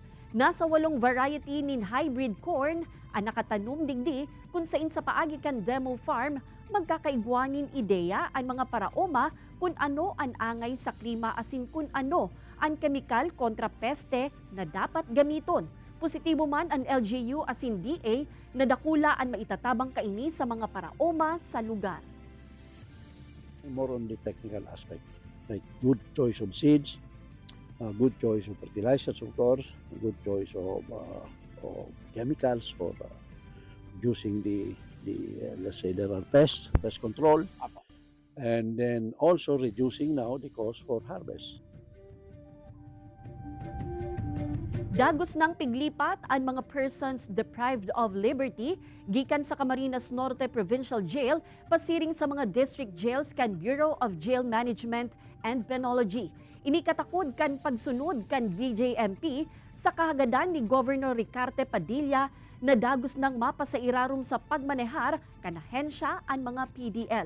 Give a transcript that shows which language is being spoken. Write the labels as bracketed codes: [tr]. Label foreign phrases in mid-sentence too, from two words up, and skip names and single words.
[bik] Nasa 8 variety nin [en] hybrid corn [bik] ang nakatanum digdi kung sain sa paagi kan [en] demo farm [bik] magkakaigwanin ideya ang mga paraoma kung ano ang angay sa klima asin kung ano ang kemikal kontra peste na dapat gamiton. Positibo man ang LGU asin DA na dakula ang maitatabang kaini sa mga paraoma sa lugar. [en] More on the technical aspect, like good choice of seeds, good choice of fertilizers, of course, good choice of chemicals for using the let's say there are pest control, and then also reducing now the cost for harvest. [bik] Dagos ng piglipat ang mga [en] persons deprived of liberty [bik] gikan sa Camarines Norte Provincial Jail pasiring sa mga [en] district jails [bik] kan Bureau of Jail Management and Penology. Inikatakod kan pagsunod kan BJMP sa kahagadan ni Governor Ricarte Padilla na dagos ng mapasairarum sa pagmanehar kan ahensya ang mga PDL.